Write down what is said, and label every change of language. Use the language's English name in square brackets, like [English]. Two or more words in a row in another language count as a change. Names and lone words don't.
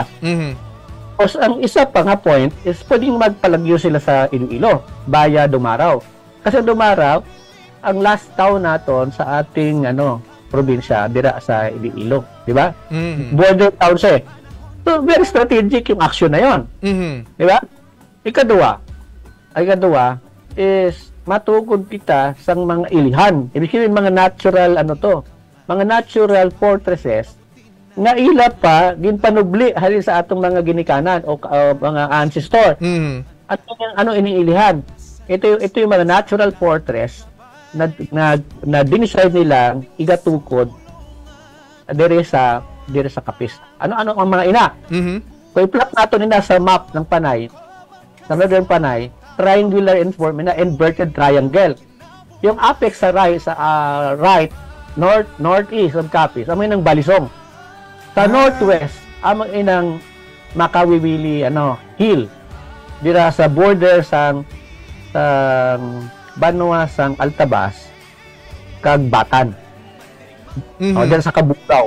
[Hiligaynon] Tapos ang isa pa nga point is pwedeng magpalagyo sila sa Iloilo via Dumaraw. [Filipino] Kasi Dumaraw ang [English] last town [Filipino] naton sa ating probinsya dira sa Iloilo, di ba? [English] Border town [Filipino] siya. So [English] very strategic [Filipino] yung action na yon. Di ba? [Hiligaynon] Ikadua is matukod kita sa mga ilihan. Ibig sabihin mga natural mga [English] natural fortresses [Hiligaynon] nga ila pa ginpanubli halin sa atong mga ginikanan o mga ancestor. [Filipino] At iniilihan. Ito yung mga [English] natural fortress [Filipino] na dinicide nila igatukod dire sa Capiz. [Hiligaynon] Ano ang mga ina? Kung i-plot nato nila sa map ng Panay, sa Northern Panay, [English] triangular in form [Hiligaynon] na [English] inverted triangle. [Hiligaynon] yung apex sa right, [English] northeast of Capiz, [Hiligaynon] amo inang Balisong. Sa northwest, amo inang Makawiwili hill. Dira sa border sang Banwa sang Altabas kag Batan. [Filipino] Diyan sa Kabugaw.